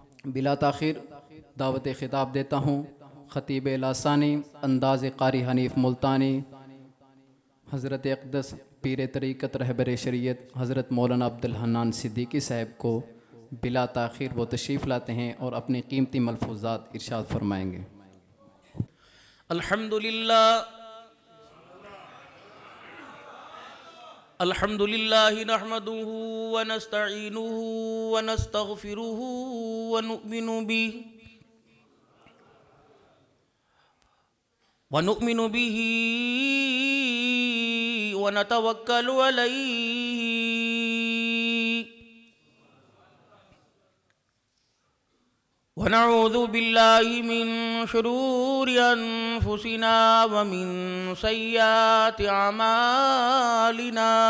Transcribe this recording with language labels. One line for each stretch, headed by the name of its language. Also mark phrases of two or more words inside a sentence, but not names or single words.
Urdu: بلا تاخیر دعوت خطاب دیتا ہوں خطیب لاثانی انداز قاری حنیف ملتانی حضرت اقدس پیر طریقت رہبر شریعت حضرت مولانا عبد الحنان صدیقی صاحب کو بلا تاخیر وہ تشریف لاتے ہیں اور اپنی قیمتی ملفوظات ارشاد فرمائیں گے.
Arabic: الحمد لله نحمده ونستعينه ونستغفره ونؤمن به ونتوكل عليه ونعوذ بالله من شرور أنفسنا ومن سيئات أعمالنا.